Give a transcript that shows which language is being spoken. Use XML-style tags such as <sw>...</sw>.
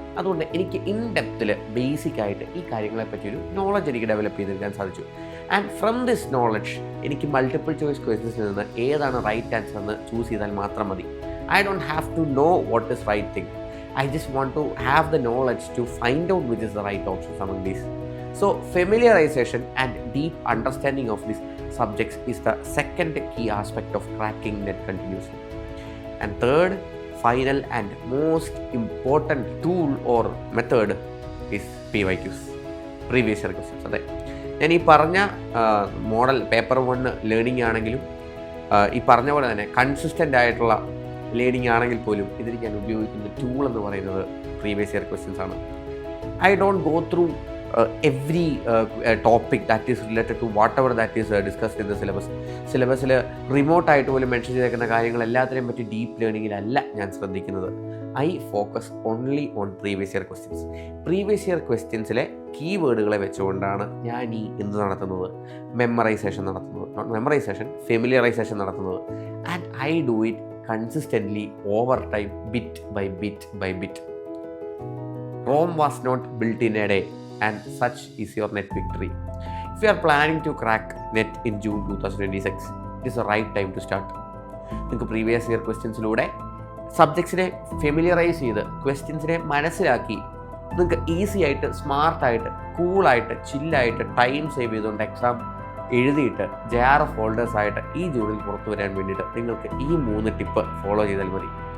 <ml>അതുകൊണ്ട് എനിക്ക് ഇൻ ഡെപ്തിൽ ബേസിക്കായിട്ട് ഈ കാര്യങ്ങളെപ്പറ്റി ഒരു നോളജ് എനിക്ക് ഡെവലപ്പ് ചെയ്തെടുക്കാൻ സാധിച്ചു.</ml> <en>and from this knowledge</en> <ml>എനിക്ക് മൾട്ടിപ്പിൾ ചോയ്സ് ക്വസ്റ്റ്യൻസിൽ നിന്ന് ഏതാണ് റൈറ്റ് ആൻസർ എന്ന് ചൂസ് ചെയ്താൽ മാത്രം മതി.</ml> <en>I don't have to know what is right thing. I just want to have the knowledge to find out which is the right options among these. So familiarization and deep understanding of these subjects is the second key aspect of cracking net continuously. And third, final and most important tool or method is PYQs, previous year questions.</en> <ml>അതെ, ഞാൻ ഈ പറഞ്ഞ model paper 1 learning ആണെങ്കിലും ഈ പറഞ്ഞ പോലെ തന്നെ consistent ആയിട്ടുള്ള ലേണിംഗ് ആണെങ്കിൽ പോലും ഇതിന് ഞാൻ ഉപയോഗിക്കുന്ന ടൂൾ എന്ന് പറയുന്നത് പ്രീവിയസ് ഇയർ ക്വസ്റ്റ്യൻസ് ആണ്.</ml> <en>I don't go through every topic that is related to whatever that is discussed in the</en> <ml>സിലബസിൽ റിമോട്ടായിട്ട് പോലും മെൻഷൻ ചെയ്തേക്കുന്ന കാര്യങ്ങൾ എല്ലാത്തിനെയും പറ്റി ഡീപ്പ് ലേണിങ്ങിലല്ല ഞാൻ ശ്രദ്ധിക്കുന്നത്.</ml> <en>I focus only on previous year questions.</en> <ml>Previous year ക്വസ്റ്റ്യൻസിലെ കീവേഡുകളെ വെച്ചുകൊണ്ടാണ് ഞാൻ ഈ എന്ത് നടത്തുന്നത്, മെമ്മറൈസേഷൻ ഫെമിലിയറൈസേഷൻ നടത്തുന്നത്.</ml> <en>And I do it consistently over time, bit by bit. Rome was not built in a day, and such is your net victory. If you are planning to crack net in June 2026, it is the right time to start.</en> <ml>നിങ്ങൾക്ക് previous year ക്വസ്റ്റ്യൻസിലൂടെ സബ്ജക്ട്സിനെ familiarise ചെയ്ത് ക്വസ്റ്റ്യൻസിനെ മനസ്സിലാക്കി നിങ്ങൾക്ക് easy ആയിട്ട് സ്മാർട്ടായിട്ട് കൂളായിട്ട് ചില്ലായിട്ട് time save ചെയ്തുകൊണ്ട് exam എഴുതിയിട്ട് JRF ഹോൾഡേഴ്സായിട്ട് ഈ ജൂണിൽ പുറത്തു വരാൻ വേണ്ടിയിട്ട് നിങ്ങൾക്ക് ഈ 3 ടിപ്പ് ഫോളോ ചെയ്താൽ മതി.</ml>